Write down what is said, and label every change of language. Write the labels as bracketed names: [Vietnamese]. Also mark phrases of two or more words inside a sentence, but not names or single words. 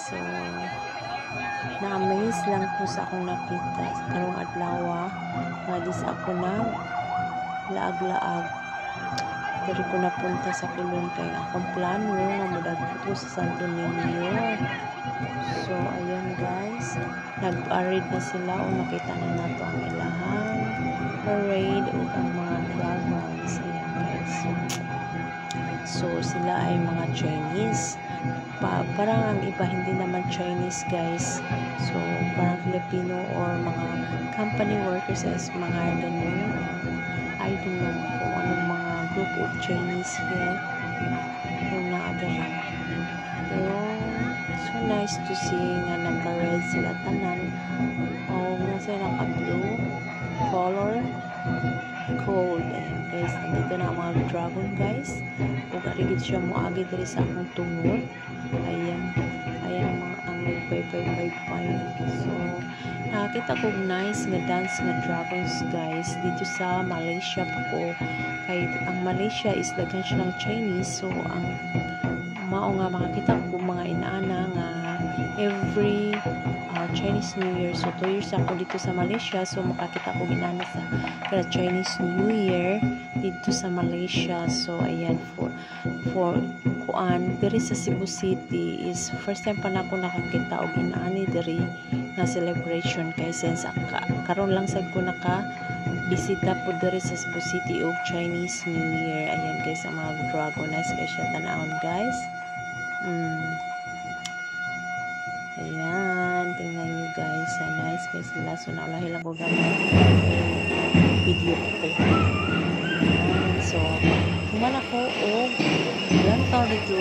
[Cebuano] So na-amaze lang po sa akong nakita sa karong adlaw nga dis ako na laag-laag diri ko napunta sa Colon kay akong plano nga modagpo ko sa Santo Niño. So ayan guys, nag-parade na sila o makita na nato ang ilahang parade o ang mga dragons. [Filipino] Ayan guys, so sila ay mga Chinese. Parang ang iba hindi naman Chinese guys, so parang Filipino or mga [English] company workers [Filipino] as mga ganun. [English] I don't know [Filipino] kung anong mga [English] group of Chinese here. So nice to see [Cebuano] nga nagka-red sila tanan. [Filipino] Nasa naka-blue color cold. Ayan guys, nandito na ang mga dragon guys. [Cebuano] Kung karigid siya mo agi diri sa akong tungod. [Filipino] Ayan ang nagpay-pay-pay. [Cebuano] So nakakita ko nice nga dance nga dragons guys dito sa Malaysia pa ko. Kay ang Malaysia is daghan siya ng Chinese, so ang mao nga makakita ko mga inaana nga [English] every Chinese New Year. [Cebuano] So 2 years ako dito sa Malaysia, so makakita ko ginana sa Chinese New Year dito sa Malaysia. [Filipino] So ayan, [Cebuano] for kuan diri sa Cebu City is [English] first time [Cebuano] pa na ako nakakita og inaani diri na celebration, kay since karon lang sad ko naka bisita po diri sa Cebu City og Chinese New Year. Ayan guys, ang mga dragon, [English] nice guys [Cebuano] siya tanawon guys. Ayan, [Filipino] tingnan nyo guys, [English] nice guys [Cebuano] sila. So naulahi lang ko gamit video ko. Ayan, so kuman ako og lantaw dito.